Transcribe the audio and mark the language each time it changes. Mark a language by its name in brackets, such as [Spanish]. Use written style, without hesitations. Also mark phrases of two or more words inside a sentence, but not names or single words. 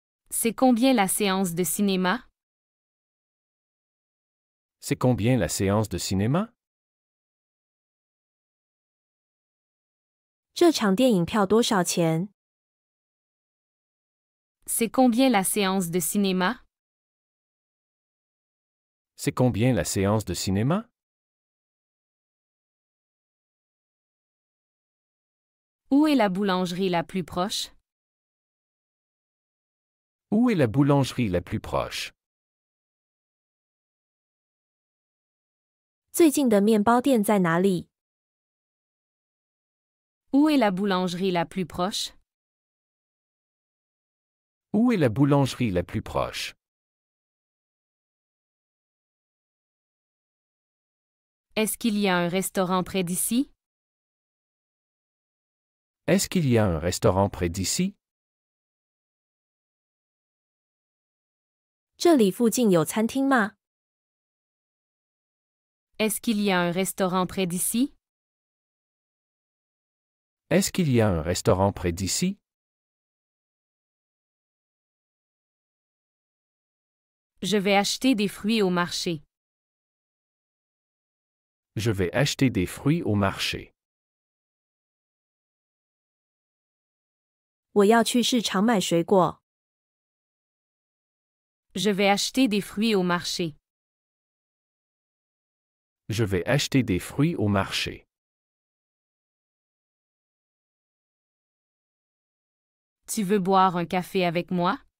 [French] C'est combien la séance de cinéma? C'est combien la séance de cinéma? [Chinese] 这场电影票多少钱？ [French] C'est combien la séance de cinéma? C'est combien la séance de cinéma? Où est la boulangerie la plus proche? Où est la boulangerie la plus proche? [Chinese] 最近的面包店在哪里？ [French] Où est la boulangerie la plus proche? Où est la boulangerie la plus proche? Est-ce qu'il y a un restaurant près d'ici? Est-ce qu'il y a un restaurant près d'ici? [Chinese] 这里附近有餐厅吗？ [French] Est-ce qu'il y a un restaurant près d'ici? Est-ce qu'il y a un restaurant près d'ici? Je vais acheter des fruits au marché. Je vais acheter des fruits au marché. [Chinese] 我要去市场买水果。 [French] Je vais acheter des fruits au marché. Je vais acheter des fruits au marché. Tu veux boire un café avec moi?